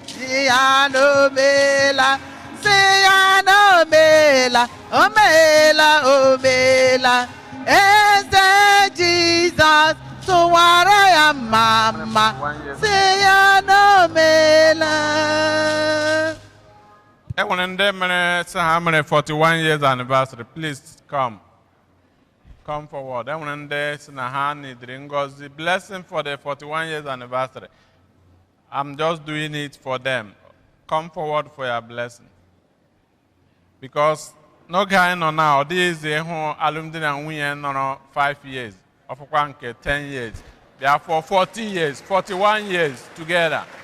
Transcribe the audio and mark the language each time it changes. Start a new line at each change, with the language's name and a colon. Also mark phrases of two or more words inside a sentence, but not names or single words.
Igbo: Si ya n'omela, si ya n'omela, omela, omela. Eze Jizọs tụwara ya mma mma. Si ya n'omela. E nwere ndị mere, sị ha mere
English: forty-one years anniversary. Please come. Come forward.
Igbo: E nwere ndị sị na ha nidiri ngọzi.
English: Blessing for the forty-one years anniversary. I'm just doing it for them. Come forward for your blessing.
Igbo: Because n'oge anyị nọ na, ọ dịghị izi ịhụ alụmdi na nwunye nọrọ
English: five years,
Igbo: ọfụkwa nke
English: ten years. They are for forty years, forty-one years together.